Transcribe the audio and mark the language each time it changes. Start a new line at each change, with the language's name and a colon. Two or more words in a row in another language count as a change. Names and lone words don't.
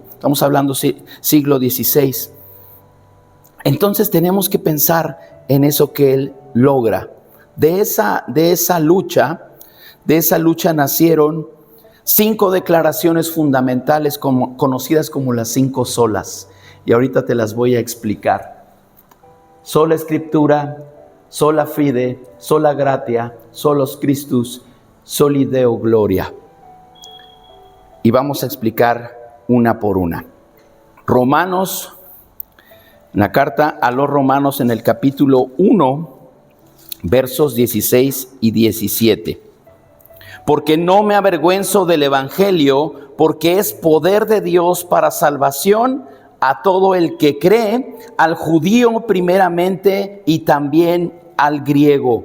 Spanish: Estamos hablando siglo XVI. Entonces tenemos que pensar en eso que él logra. De esa lucha nacieron 5 declaraciones fundamentales conocidas como las 5 solas. Y ahorita te las voy a explicar. Sola Escritura,
Latin: sola fide, sola gratia, solos Christus, soli Deo gloria.
Spanish: Y vamos a explicar una por una. Romanos, en la carta a los Romanos, en el capítulo 1, versos 16 y 17. Porque no me avergüenzo del evangelio, porque es poder de Dios para salvación a todo el que cree, al judío primeramente y también al griego.